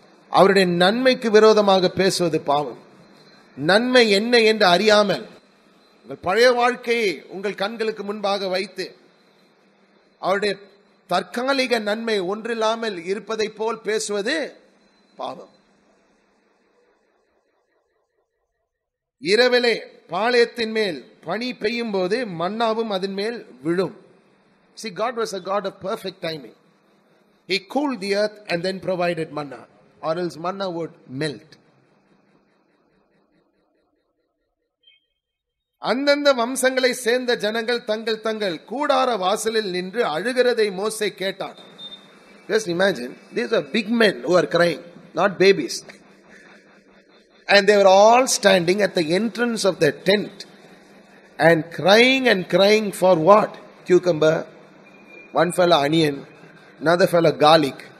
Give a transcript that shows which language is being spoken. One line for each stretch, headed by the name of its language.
Tamil: அவருடைய நன்மைக்கு விரோதமாக பேசுவது பாவம். நன்மை என்ன என்று அறியாமல் உங்கள் பழைய வாழ்க்கையை உங்கள் கண்களுக்கு முன்பாக வைத்து அவருடைய தற்காலிக நன்மை ஒன்றில்லாமல் இருப்பதை போல் பேசுவது பாவம். இரவிலே பாளையத்தின் மேல் பனி பெய்யும் போது மன்னாவும் அதன் மேல் விழும்.
English: See, God was a God of perfect timing. He cooled the earth and then provided manna, or else manna would melt.
Tamil: அந்தந்த வம்சங்களை சேர்ந்த ஜனங்கள் தங்கள் தங்கள் கூடார வாசலில் நின்று அழுகிறதை மோசே கேட்டான்.
English: Just imagine, these are big men who are crying, not babies. And they were all standing at the entrance of the tent and crying for what? Cucumber, one fellow onion, another fellow garlic.